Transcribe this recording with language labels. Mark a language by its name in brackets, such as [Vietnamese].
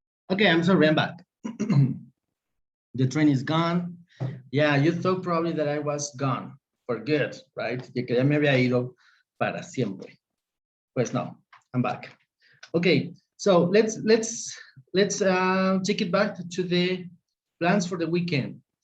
[English] Okay, I'm sorry, I'm back. The train is gone. Yeah, you thought probably that I was gone for good, right? [Spanish] Y que ya me había ido para siempre. Pues no, [English] I'm back. Okay, so let's take it back to the plans for the weekend.